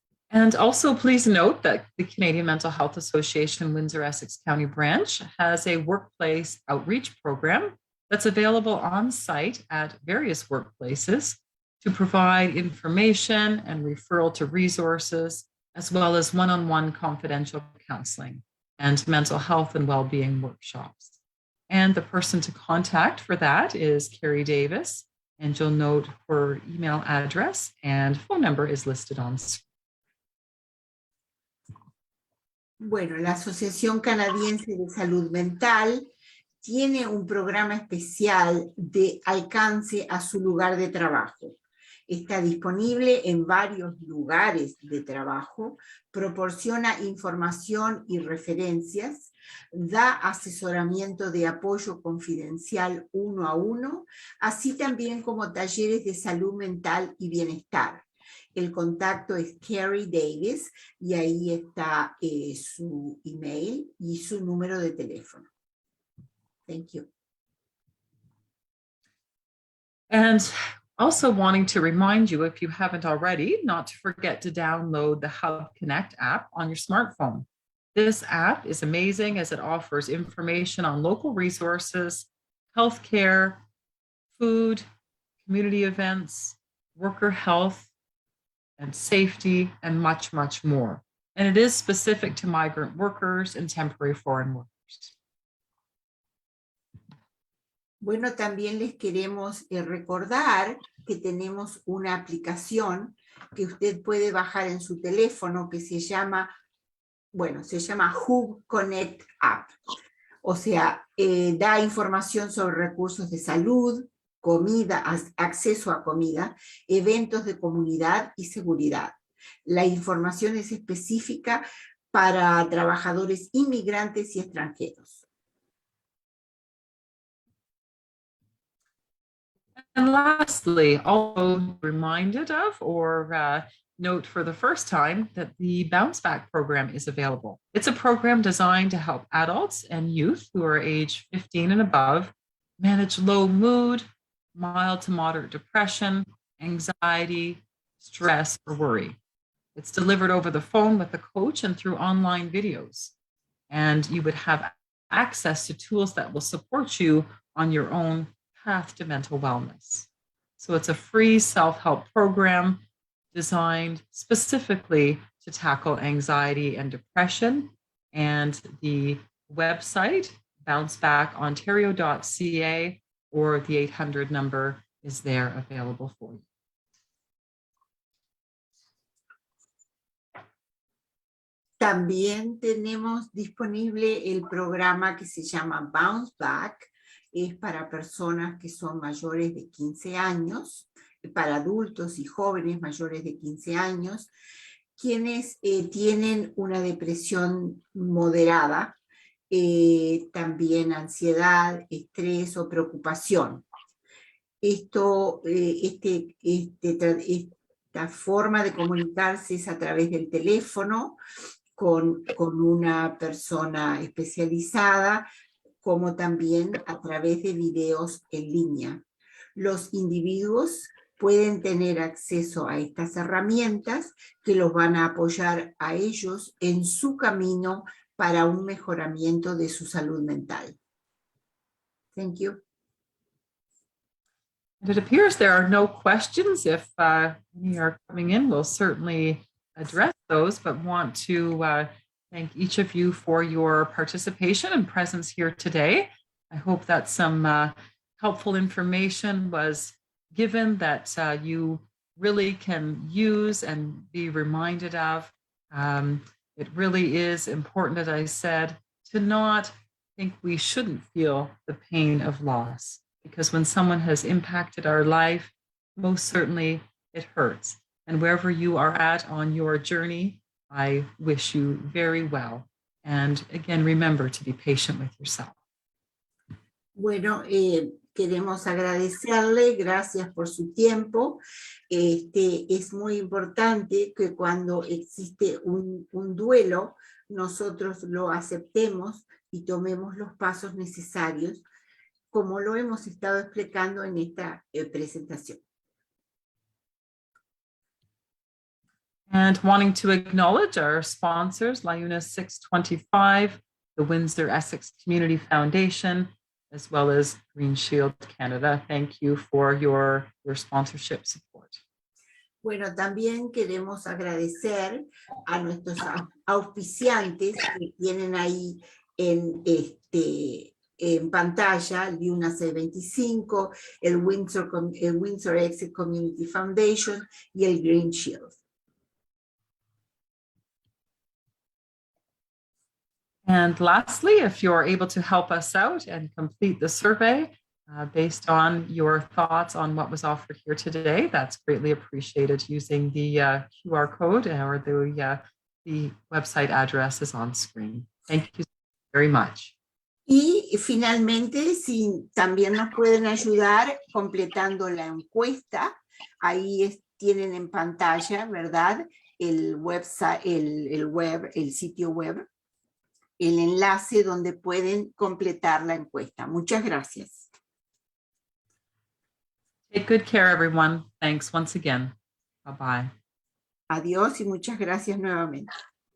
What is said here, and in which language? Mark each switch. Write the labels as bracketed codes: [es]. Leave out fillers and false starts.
[en] And also please note that the Canadian Mental Health Association Windsor-Essex County Branch has a workplace outreach program that's available on site at various workplaces to provide information and referral to resources, as well as one-on-one confidential counseling and mental health and well-being workshops. And the person to contact for that is Carrie Davis, and you'll note her email address and phone number is listed on screen. [es] Bueno, la Asociación Canadiense de Salud Mental tiene un programa especial de alcance a su lugar de trabajo. Está disponible en varios lugares de trabajo, proporciona información y referencias, da asesoramiento de apoyo confidencial 1 a 1, así también como talleres de salud mental y bienestar. El contacto es Carrie Davis y ahí está su email y su número de teléfono. [en] Thank you. And also wanting to remind you, if you haven't already, not to forget to download the Hub Connect app on your smartphone. This app is amazing as it offers information on local resources, healthcare, food, community events, worker health, and safety, and much, much more. And it is specific to migrant workers and temporary foreign workers. [es] Bueno, también les queremos recordar que tenemos una aplicación que usted puede bajar en su teléfono que se llama bueno, se llama Hub Connect App. O sea, da información sobre recursos de salud, comida, acceso a comida, eventos de comunidad y seguridad. La información es específica para trabajadores inmigrantes y extranjeros. [en] And lastly, also reminded of or note for the first time that the Bounce Back program is available. It's a program designed to help adults and youth who are age 15 and above manage low mood, mild to moderate depression, anxiety, stress, or worry. It's delivered over the phone with a coach and through online videos. And you would have access to tools that will support you on your own path to mental wellness. So it's a free self-help program designed specifically to tackle anxiety and depression. And the website, bouncebackontario.ca, or the 800 number is there available for you. [es] También tenemos disponible el programa que se llama Bounce Back. Es para personas que son mayores de 15 años, para adultos y jóvenes mayores de 15 años, quienes tienen una depresión moderada, también ansiedad, estrés o preocupación. Esta forma de comunicarse es a través del teléfono con una persona especializada, como también a través de videos en línea. Los individuos pueden tener acceso a estas herramientas que los van a apoyar a ellos en su camino para un mejoramiento de su salud mental. [en] Thank you. And it appears there are no questions. If any are coming in, we'll certainly address those, but want to thank each of you for your participation and presence here today. I hope that some helpful information was given that you really can use and be reminded of. It really is important, as I said, to not think we shouldn't feel the pain of loss, because when someone has impacted our life, most certainly it hurts. And wherever you are at on your journey, I wish you very well. And again, remember to be patient with yourself. [es] Bueno, queremos agradecerle, gracias por su tiempo. Es muy importante que cuando existe un duelo, nosotros lo aceptemos y tomemos los pasos necesarios, como lo hemos estado explicando en esta presentación. [en] And wanting to acknowledge our sponsors, LIUNA 625, the Windsor Essex Community Foundation, as well as Green Shield Canada. Thank you for your sponsorship support. [es] Bueno, también queremos agradecer a nuestros auspiciantes que tienen ahí en pantalla, LIUNA C25, el Windsor Essex Community Foundation y el Green Shield. [en] And lastly, if you're able to help us out and complete the survey based on your thoughts on what was offered here today, that's greatly appreciated using the QR code or the website address is on screen. Thank you very much. [es] Y finalmente, si también nos pueden ayudar completando la encuesta, ahí tienen en pantalla, ¿verdad? El website, el sitio web, el enlace donde pueden completar la encuesta. Muchas gracias. [en] Take good care, everyone. Thanks once again. Bye-bye. [es] Adiós y muchas gracias nuevamente.